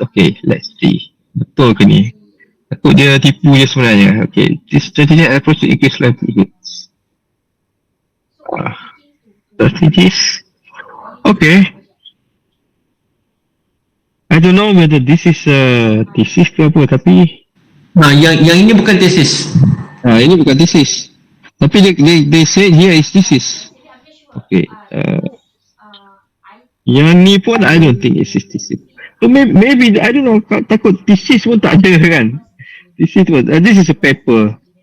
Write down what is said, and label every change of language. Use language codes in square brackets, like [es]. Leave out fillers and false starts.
[ms] Okay, let's see. Betul ke ni? Takut dia tipu je sebenarnya. Okay. [en] This strategy approach to increase livelihoods. Strategies. Okay. I don't know whether this is a thesis [ms] ke apa, tapi Nah, yang ini bukan tesis. Ini bukan thesis. Tapi [en] they say here is thesis. Okay. [ms] Yang ni pun [en] I don't think it's thesis. So maybe I don't know. [ms] Takut thesis pun tak ada kan. Thesis pun. [en] This is a paper.